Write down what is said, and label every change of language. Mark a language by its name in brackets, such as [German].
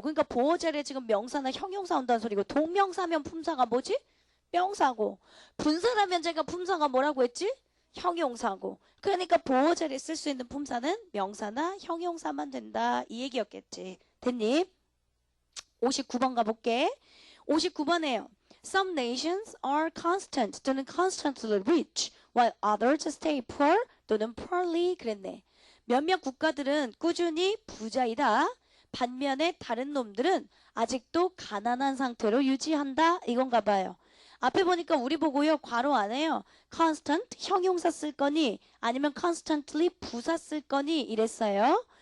[Korean] 그러니까 보어 자리에 지금 명사나 형용사 온다는 소리고, 동명사면 품사가 뭐지? 명사고, 분사라면 제가 품사가 뭐라고 했지? 형용사고. 그러니까 보어 자리에 쓸 수 있는 품사는 명사나 형용사만 된다 이 얘기였겠지. 됐니? 59번 가볼게. 59번에요. [English] Some nations are constant [Korean] 또는 [English] constantly rich while others stay poor 또는 poorly [Korean] 그랬네. 몇몇 국가들은 꾸준히 부자이다. 반면에 다른 놈들은 아직도 가난한 상태로 유지한다. 이건가 봐요. 앞에 보니까 우리 보고요. 괄호 안에요. constant 형용사 쓸 거니 아니면 constantly 부사 쓸 거니 이랬어요.